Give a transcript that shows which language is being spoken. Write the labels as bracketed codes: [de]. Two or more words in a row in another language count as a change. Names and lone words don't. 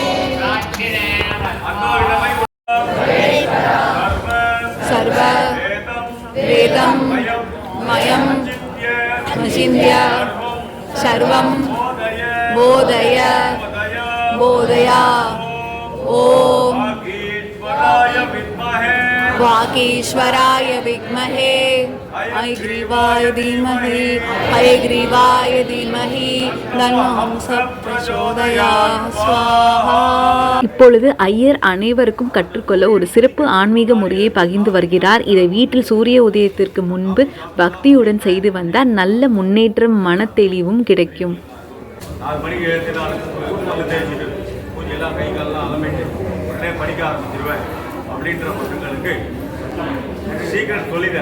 [sa] सर्व वेदम् मयम् मचिन्त्य सर्वम् बोधय बोधया. ஓம் वागीश्वराय विद्महे हयग्रीवाय धीमहि हयग्रीवाय धीमहि तन्नो हंसः प्रचोदयात् स्वाहा. [ta] இப்பொழுது ஐயர் அனைவருக்கும் கற்றுக்கொள்ள ஒரு சிறப்பு ஆன்மீக முறையை பகிர்ந்து வருகிறார். இதை வீட்டில் சூரிய உதயத்திற்கு முன்பு பக்தியுடன் செய்து வந்தால் நல்ல முன்னேற்றம், மன தெளிவும் கிடைக்கும். அப்படின்ற மக்களுக்கு சீக்கிரம் சொல்லிட்டார்.